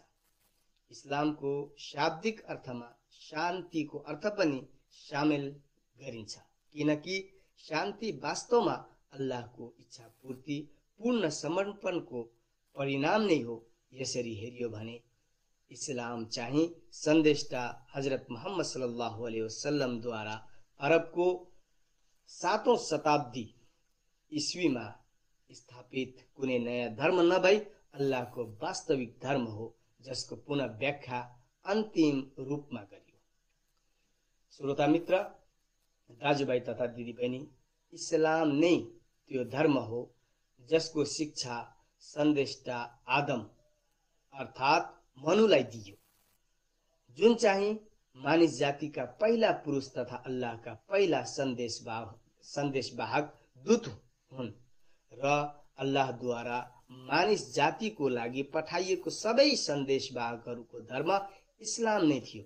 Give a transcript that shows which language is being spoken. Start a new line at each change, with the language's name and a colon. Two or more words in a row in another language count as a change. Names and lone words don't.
Nepali: इस्लामको शाब्दिक अर्थमा शान्तिको अर्थ पनि सामेल गरिन्छ, किनकि शान्ति वास्तवमा अल्लाहको इच्छा पूर्ति पूर्ण समर्पणको परिणाम नै हो। यसरी हेरियो भने इस्लाम चाहिँ सन्देशटा हजरत मोहम्मद
Arabic: صلى الله عليه وسلم
Nepali: द्वारा अरबको 7औं शताब्दी ईस्वीमा स्थापित कुनै नयाँ धर्म नभई अल्लाहको वास्तविक धर्म हो, जसको पुनः व्याख्या अन्तिम रूपमा गरियो। श्रोता मित्र, दाजुभाइ तथा दिदीबहिनी, इस्लाम नै त्यो धर्म हो जसको शिक्षा सन्देशटा आदम अर्थात् मनुलाई दियो, जुन चाहिँ मानिस जातिका पहिला पुरुष तथा अल्लाहका पहिला सन्देशवाहक दूत हुन् र अल्लाहद्वारा मानिस जातिको लागि पठाइएको सबै सन्देशवाहकहरूको धर्म इस्लाम नै थियो।